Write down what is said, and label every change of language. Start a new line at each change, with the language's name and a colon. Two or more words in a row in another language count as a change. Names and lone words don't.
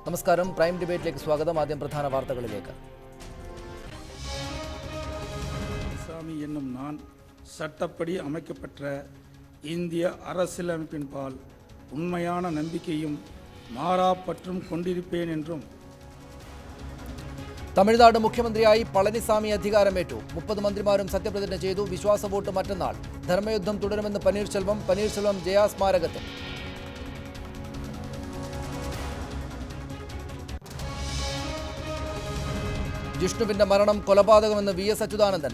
Malayalam: നമസ്കാരം. പ്രൈം ഡിബേറ്റിലേക്ക് സ്വാഗതം. ആദ്യം പ്രധാന വാർത്തകളിലേക്ക്.
Tamil: சாமி என்னும் நான் சட்டப்படி அமைக்கப்பட்ட இந்திய அரசியலமைப்பின் பால் உண்மையான நம்பிக்கையும் மாறாப்பற்றும் கொண்டிருப்பேன் என்றும்
Malayalam: തമിഴ്നാട് മുഖ്യമന്ത്രിയായി പളനിസ്വാമി അധികാരമേറ്റു. 30 മന്ത്രിമാരും സത്യപ്രതിജ്ഞ ചെയ്തു. വിശ്വാസ വോട്ട് മറ്റന്നാൾ. ധർമ്മയുദ്ധം തുടരുമെന്ന് പനീർശെൽവം ജയാസ്മാരകത്തിൽ. ജിഷ്ണുവിന്റെ മരണം കൊലപാതകമെന്ന് വി എസ് അച്യുതാനന്ദൻ.